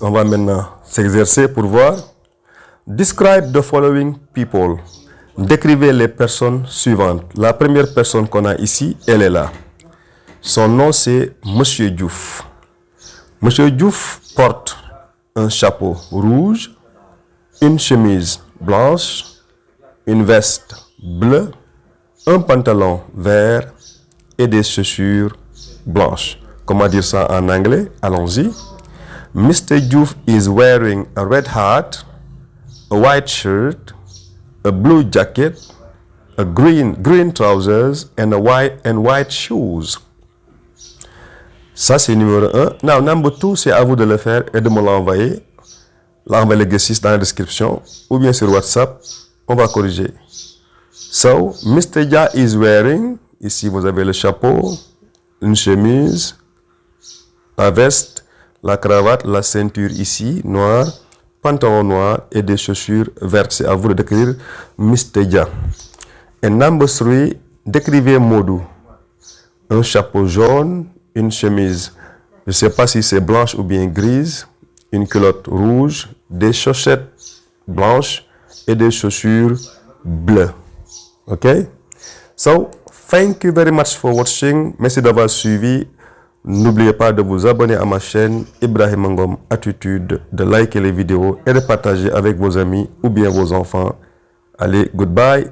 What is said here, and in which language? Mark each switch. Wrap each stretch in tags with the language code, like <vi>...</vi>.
<fr>On va maintenant s'exercer pour voir.</fr> <en>Describe the following people.</en> <fr>Décrivez les personnes suivantes. La première personne qu'on a ici, elle est là. Son nom c'est Monsieur Diouf. Monsieur Diouf porte un chapeau rouge, une chemise blanche, une veste bleue, un pantalon vert et des chaussures blanches. Comment dire ça en anglais? Allons-y. Mr.</fr> <en>Diouf is wearing a red hat, a white shirt, a blue jacket, a green trousers and white shoes.</en> <fr>Ça c'est numéro 1.</fr> <en>Now number 2,</en> <fr>c'est à vous de le faire et de me l'envoyer. L'envoyer l'exercice dans la description ou bien sur WhatsApp. On va corriger.</fr> <en>So, Mr. Dia is wearing,</en> <fr>ici vous avez le chapeau, une chemise, la veste, la cravate, la ceinture ici, noire, pantalon noir et des chaussures vertes. C'est à vous de décrire Mr. Dia. Et</fr> <en>number 3,</en> <fr>décrivez Modou. Un chapeau jaune, une chemise, je ne sais pas si c'est blanche ou bien grise, une culotte rouge, des chaussettes blanches et des chaussures bleues. Ok?</fr> <en>So, thank you very much for watching.</en> <fr>Merci d'avoir suivi. N'oubliez pas de vous abonner à ma chaîne Ibrahima Ngom Attitude, de liker les vidéos et de partager avec vos amis ou bien vos enfants. Allez, goodbye.</fr>